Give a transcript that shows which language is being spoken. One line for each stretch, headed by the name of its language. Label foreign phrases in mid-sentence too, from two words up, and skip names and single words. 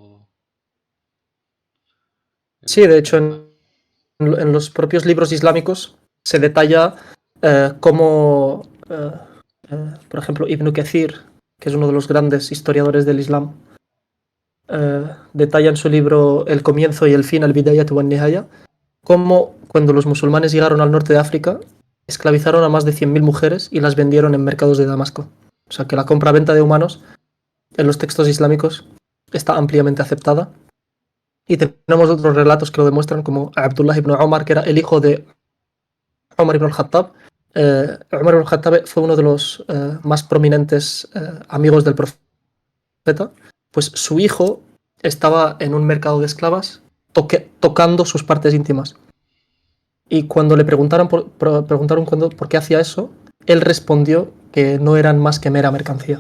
Spanish: Sí, de el hecho, tema. en los propios libros islámicos se detalla cómo, por ejemplo, Ibn Kathir, que es uno de los grandes historiadores del Islam, detalla en su libro El comienzo y el fin, al-Bidayat wa nihaya, cómo cuando los musulmanes llegaron al norte de África, esclavizaron a más de 100.000 mujeres y las vendieron en mercados de Damasco. O sea que la compra-venta de humanos en los textos islámicos está ampliamente aceptada. Y tenemos otros relatos que lo demuestran, como Abdullah ibn Omar, que era el hijo de Omar ibn al-Khattab. Omar ibn al-Khattab fue uno de los más prominentes amigos del profeta. Pues su hijo estaba en un mercado de esclavas tocando sus partes íntimas. Y cuando le preguntaron por qué hacía eso, él respondió que no eran más que mera mercancía.